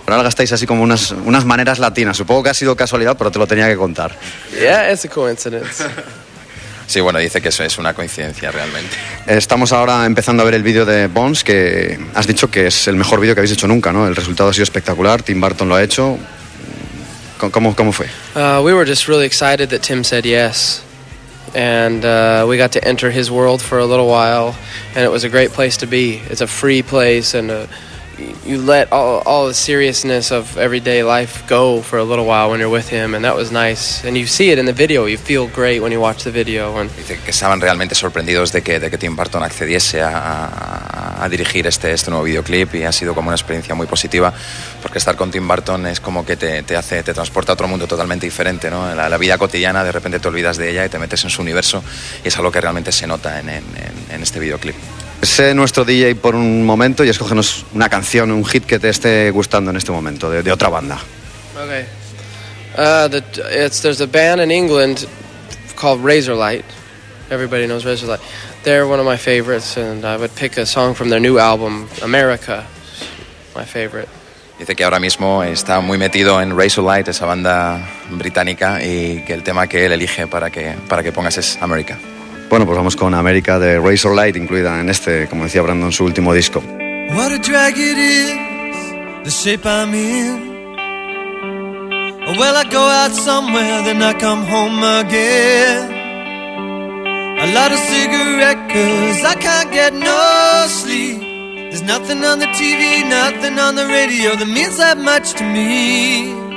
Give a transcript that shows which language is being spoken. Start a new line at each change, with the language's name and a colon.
Spanish: Ahora gastáis así como unas maneras latinas. Supongo que ha sido casualidad, pero te lo tenía que contar.
English: Yeah, it's a coincidence.
Spanish: Sí, bueno, dice que eso es una coincidencia realmente. Estamos ahora empezando a ver el vídeo de Bones, que has dicho que es el mejor vídeo que habéis hecho nunca, ¿no? El resultado ha sido espectacular, Tim Burton lo ha hecho. ¿Cómo fue?
English: We were just really excited that Tim said yes. And we got to enter his world for a little while, and it was a great place to be. It's a free place, and you let all the seriousness of everyday life go for a little while when you're with him, and that was nice. And you see it in the video. You feel great when you watch the video.
Spanish: Dice que estaban realmente sorprendidos de que Tim Burton accediese a dirigir este nuevo videoclip, y ha sido como una experiencia muy positiva, porque estar con Tim Burton es como que te transporta a otro mundo totalmente diferente, ¿no? La vida cotidiana, de repente te olvidas de ella y te metes en su universo, y es algo que realmente se nota en este videoclip. Sé nuestro DJ por un momento y escógenos una canción, un hit que te esté gustando en este momento, de otra banda.
English: Okay. There's a band in England called Razorlight. Everybody knows Razorlight. They're one of my favorites, and I would pick a song from their new album, America. My favorite.
Spanish: Dice que ahora mismo está muy metido en Razorlight, esa banda británica, y que el tema que él elige para que pongas es America. Bueno, pues vamos con América de Razorlight, incluida en este, como decía Brandon, su último disco.
English: What a drag it is, the shape I'm in. Well, I go out somewhere, then I come home again. A lot of cigarette, cause I can't get no sleep. There's nothing on the TV, nothing on the radio that means that much to me.